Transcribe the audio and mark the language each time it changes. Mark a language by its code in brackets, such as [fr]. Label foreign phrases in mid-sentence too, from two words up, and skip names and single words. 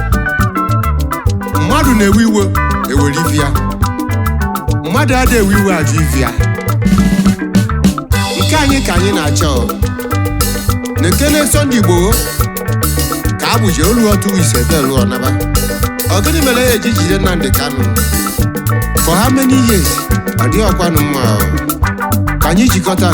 [ig] Mmadụ na-ewe iwe ewere ife ya, mmadụ adịghị ewe iwe ajụ ife ya. Nke anyị ka anyị na-achọ na-ekele Sunday Igbo ka abụje olu otu Osadebe lụọ naba. Ọ gịnị mere ya eji jide Nnamdi Kanu [en] for how many years? [ig] Ọ dịghị ọkwanụ mma. Ka anyị jikọta.